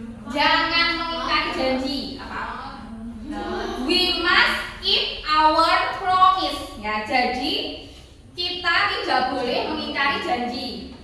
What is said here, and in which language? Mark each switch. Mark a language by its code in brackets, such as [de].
[id] Jangan mengingkari janji. Apa? [en] We must keep our promise. [id] Ya, jadi kita tidak boleh mengingkari janji.